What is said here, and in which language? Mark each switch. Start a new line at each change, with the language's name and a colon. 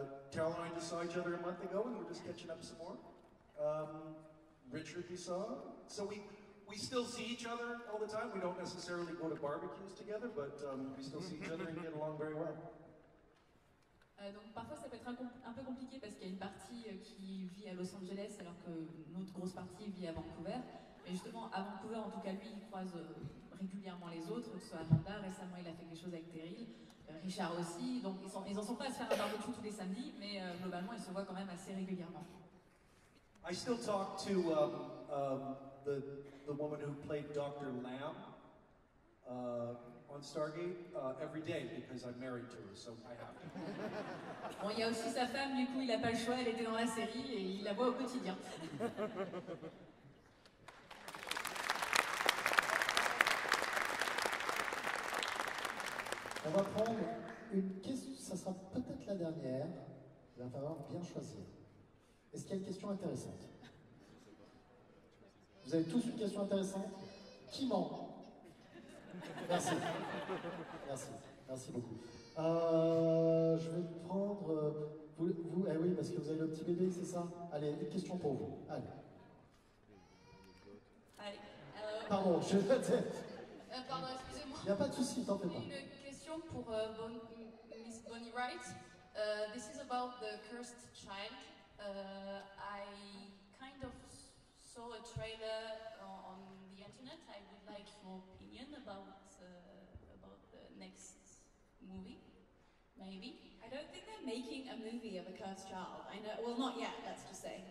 English: Carol and I just saw each other a month ago and we're just catching up some more. Richard we saw. So we still see each other all the time. We don't necessarily go to barbecues together, but we still see each other and get along very well.
French: Donc parfois ça peut être un peu compliqué parce qu'il y a une partie qui vit à Los Angeles alors que notre grosse partie vit à Vancouver. Mais justement à Vancouver en tout cas lui il croise régulièrement les autres, que ce soit Amanda, récemment il a fait quelque chose avec Terry, Richard aussi, donc ils en sont pas à se faire un barbecue tous les samedis, mais globalement ils se voient quand même assez régulièrement.
English: I still talk to the woman who played Dr. Lamb on Stargate every day because I'm married to her, so I have to.
French: Bon, il y a aussi sa femme, du coup il n'a pas le choix, elle était dans la série et il la voit au quotidien. On va prendre une question, ça sera peut-être la dernière. Il va falloir bien choisir. Est-ce qu'il y a une question intéressante? Vous avez tous une question intéressante? Qui ment? Merci. Merci. Merci beaucoup. Je vais prendre... vous, eh oui, parce que vous avez le petit bébé, c'est ça? Allez, une question pour vous. Allez. Allez. Pardon, je... Pardon, excusez-moi. Il n'y a pas de souci, t'en fais pas. Une question pour Miss Bonnie Wright.
English: This is about the cursed child. I kind of saw a trailer on the internet. I would like your opinion about the next movie, maybe. I don't think they're making a movie of a cursed child. I know, well, not yet, let's just say.